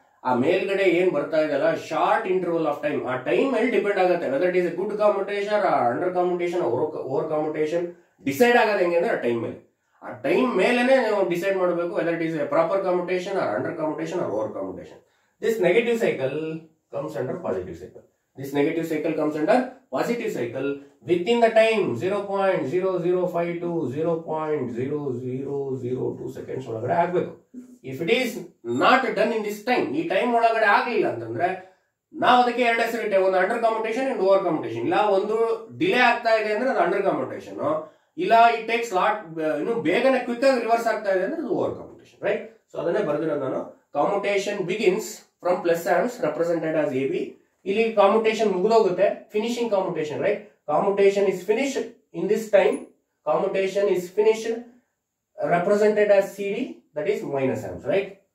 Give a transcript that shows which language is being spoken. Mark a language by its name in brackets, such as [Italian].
[Kannada] ಆ ಮೇಲ್ಗಡೆ ಏನ್ ಬರ್ತಾ ಇದೆಲ್ಲ ಶಾರ್ಟ್ ಇಂಟರ್ವಲ್ ಆಫ್ ಟೈಮ್, ಆ ಟೈಮ್ ಮೇಲೆ ಡಿಪೆಂಡ್ ಆಗುತ್ತೆ [English] Whether it is good commutation, under commutation, over commutation. [Kannada] Decide ಆಗೋದು ಹೆಂಗೆ ಅಂದ್ರೆ ಆ ಟೈಮ್ ಮೇಲೆ. ಆ ಟೈಮ್ ಮೇಲೆನೆ ನೀವು ಡಿಸೈಡ್ ಮಾಡಬೇಕು [English] Whether it is proper commutation or under commutation or over commutation. This negative cycle comes under positive cycle. This negative cycle comes under positive cycle within the time 0.0052 to 0.0002 seconds [Kannada] ಒಳಗಡೆ ಆಗ್ಬೇಕು. [English] If it is not done in this time, [Kannada] ಈ time ಒಳಗಡೆ ಆಗ್ಲಿಲ್ಲ ಅಂತಂದ್ರೆ ನಾವು ಅದಕ್ಕೆ ಎರಡು ಹೆಸರು ಇಟ್ಟೆ, ಒಂದು ಅಂಡರ್ ಕಾಮ್ಯುಟೇಷನ್ ಅಂಡ್ ಓವರ್ ಕಾಮ್ಯುಟೇಷನ್. ಇಲ್ಲ ಒಂದು ಡಿಲೇ ಆಗ್ತಾ ಇದೆ ಅಂದ್ರೆ ಅದು ಅಂಡರ್ ಕಾಮ್ಯುಟೇಷನ್, ಇಲ್ಲ ಇಟ್ ಟೇಕ್ಸ್ ಲಾಟ್ ಇನ್ನು ಬೇಗನೆ ಕ್ವಿಕ್ ಆಗಿ ರಿವರ್ಸ್ ಆಗ್ತಾ ಇದೆ ಅಂದ್ರೆ ಅದು ಓವರ್ ಕಾಮ್ಯುಟೇಷನ್, ರೈಟ್. ಸೊ ಅದನ್ನೇ ಬರ್ದಿರೋದು ನಾನು. [English] Commutation begins from plus amps represented as AB. [Kannada] ಇಲ್ಲಿ ಕಾಮ್ಯುಟೇಷನ್ ಮುಗಿದೋಗುತ್ತೆ, finishing ಕಾಮ್ಯುಟೇಷನ್, right. [English] Commutation is finished in this time. Commutation is finished represented as CD, that is minus amps, right.